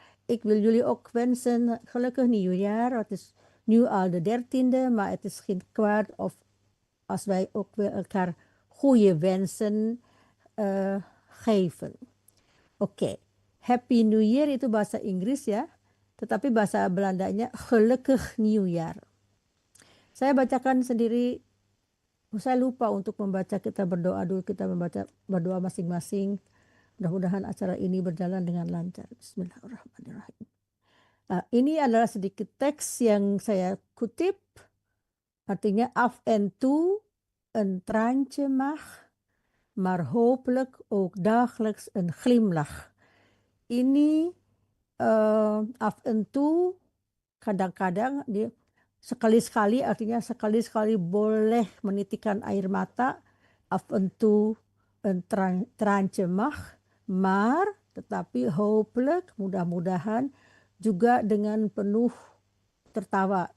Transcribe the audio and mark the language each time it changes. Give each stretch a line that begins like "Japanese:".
Dutch: Ik wil jullie ook wensen gelukkig nieuwjaar. Het is nu al de 13e, maar het is geen kwaad of als wij ook weer elkaar goede wensen geven. Oké.
English: Happy New Year
Indonesian: itu bahasa Inggris ya, tetapi bahasa Belandanya
Dutch: gelukkig nieuwjaar.
Indonesian: Saya bacakan sendiri, saya lupa untuk membaca, kita berdoa dulu, kita berdoa masing-masing. Mudah-mudahan acara ini berjalan dengan lancar. Bismillahirrahmanirrahim. Ini adalah sedikit teks yang saya kutip. Artinya
Dutch: af en toe een traantje mag, maar hopelijk ook dagelijks een glimlach.
Indonesian: Ini
Dutch: af en toe,
Indonesian: kadang-kadang, sekali-sekali, artinya sekali-sekali boleh menitikkan air mata.
Dutch: Af en toe een traantje mag.
Indonesian: Maar, tetapi
Dutch: hopelijk,
Indonesian: mudah-mudahan juga dengan penuh tertawa.